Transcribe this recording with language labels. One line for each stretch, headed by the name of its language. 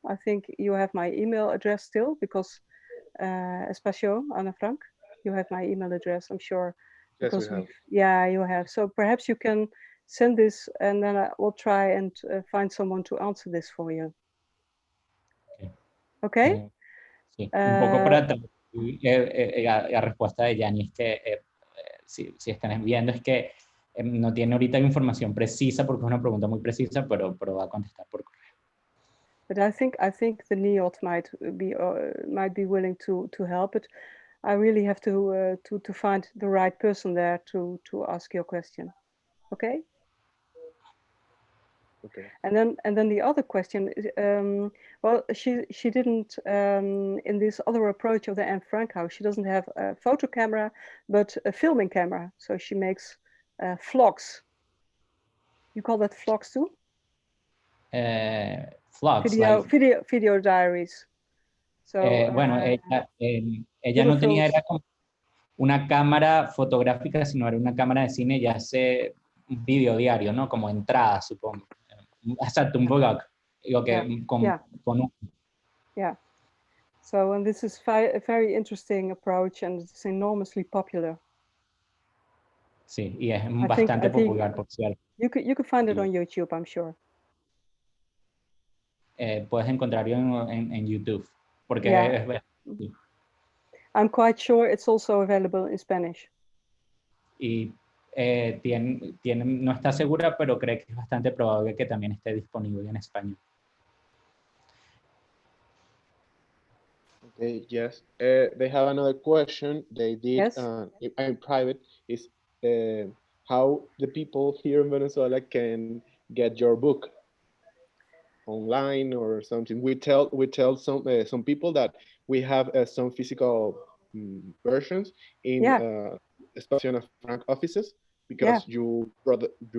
English: I think you have my email address still because Espacio, Ana Frank, you have my email address, I'm sure. Yes, we have. Yeah, you have. So perhaps you can send this and then I will try and find someone to answer this for you. Okay?
Spanish: Sí, un poco para la respuesta de Janny es que si están viendo es que no tiene ahorita información precisa porque es una pregunta muy precisa, pero va a contestar por correo.
English: But I think the NIOT might be willing to help, but I really have to find the right person there to ask your question. Okay? Okay. And then the other question is, well, she didn't in this other approach of the Anne Frank house, she doesn't have a photo camera, but a filming camera. So she makes vlogs. You call that vlogs too? Vlogs, like, Video diaries. So,
Spanish: bueno, ella
English: little
Spanish: no tenía
English: films.
Spanish: era como una cámara fotográfica, sino era una cámara de cine, ya hace un video diario, ¿no? Como entrada, supongo. Exacto, un vlog. Digo que con un...
English: Yeah. So, and this is a very interesting approach, and it's enormously popular.
Spanish: Sí, y es bastante popular, por cierto.
English: You could find it on YouTube, I'm sure.
Spanish: Puedes encontrarlo en YouTube, porque sí.
English: I'm quite sure it's also available in Spanish.
Spanish: Y no está segura, pero cree que es bastante probable que también esté disponible en español.
English: Okay, yes. They have another question. They did in private is how the people here in Venezuela can get your book online or something. We tell some people that we have some physical versions in Espacio Frank offices because you brought them.